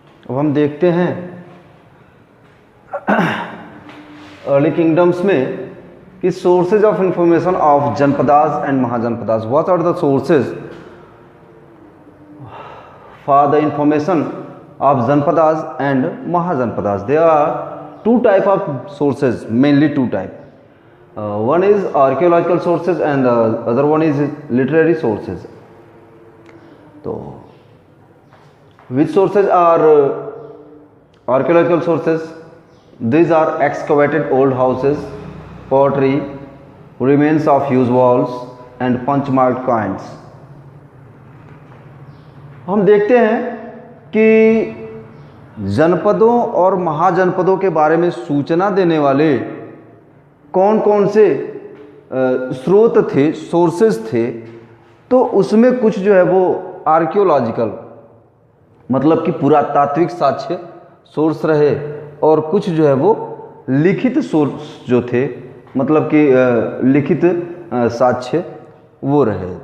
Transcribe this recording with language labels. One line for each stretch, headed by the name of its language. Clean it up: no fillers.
Hindi: अब हम देखते हैं
English: early kingdoms
Hindi: में कि
English: Sources of information of Janpadas and Mahajanpadas. What are the sources for the information of Janpadas and Mahajanpadas? There are two type of sources, mainly two type. One is archaeological sources and the other one is literary sources. So, which sources are archaeological sources? These are excavated old houses, pottery, remains of huge walls and punch marked coins.
Hindi: हम देखते हैं कि जनपदों और महाजनपदों के बारे में सूचना देने वाले कौन कौन से स्रोत थे, सोर्सेज थे, तो उसमें कुछ जो है वो आर्कियोलॉजिकल मतलब कि पुरातात्विक साक्ष्य सोर्स रहे, और कुछ जो है वो लिखित सोर्स जो थे, मतलब कि लिखित साक्ष्य वो रहे।